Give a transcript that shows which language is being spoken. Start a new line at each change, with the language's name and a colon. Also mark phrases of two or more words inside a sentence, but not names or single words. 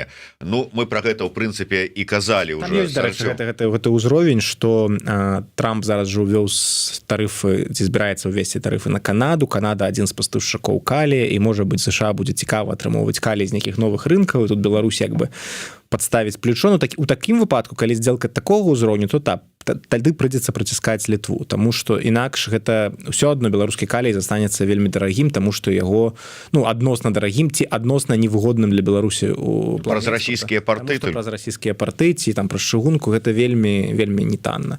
Belarusian: Ну, мы пра гэта ў прынцыпе і казалі ўжо. Там ёсць, дарэчы, гэта ўзровень, што Трамп зараз жа увёў тарыфы, ці збіраецца ўвесці тарыфы на Канаду. Канада адзін з пастаўшчыкоў калія, і можа быць США будзе цікава атрымоўваць калій з нейкіх новых рынкаў, і тут Беларусь як бы
Russian: подставить плечо,
Belarusian: но у такім выпадку, калі
Russian: сделка такого
Belarusian: ўзроўню, то тады прыйдзецца праціскаць Літву, тому што інакш гэта ўсё адно беларускі калій застанецца вельмі дарагім, тому што яго адносна дарагім ці адносна невыгодным для Беларусі праз расійскія парты, праз расійскія парты ці там праз чыгунку, гэта вельмі не танна.